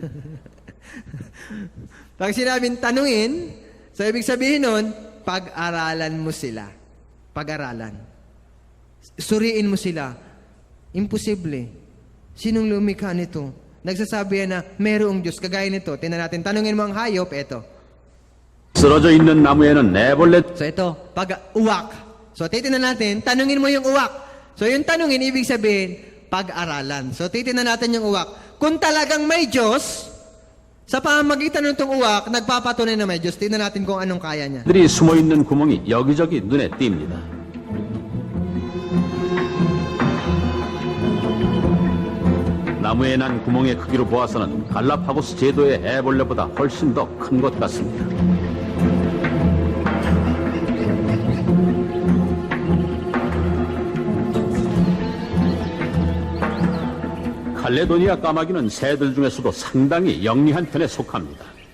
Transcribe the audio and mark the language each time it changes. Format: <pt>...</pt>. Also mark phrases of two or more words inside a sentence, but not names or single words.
<tl>Pag sinabing tanungin, so ibig sabihin nun, pag-aralan mo sila. Pag-aralan. Suriin mo sila. Imposible. Sinong lumikha nito? Nagsasabi yan na mayroong Diyos. Kagaya nito. Tingnan natin. Tanungin mo ang hayop. Ito.</tl> <ko>쓰러져 있는 나무에는 애벌레.</ko> <tl>So ito. Pag-uwak. So titingnan natin. Tanungin mo yung uwak. So yung tanungin, ibig sabihin, pag-aralan. So titingnan natin yung uwak. Kung talagang may Diyos, sa pamamagitan ng itong uwak, nagpapatunay na may Diyos. tingnan natin kung anong kaya niya.</tl> <ko>들이 숨어 있는 구멍이 여기저기 눈에 띕니다. 나무에 난 구멍의 크기로 보아서는 갈라파고스 제도의 애벌레보다 훨씬 더 큰 것 같습니다. 칼레도니아 까마귀는 새들 중에서도 상당히 영리한 편에 속합니다.</ko>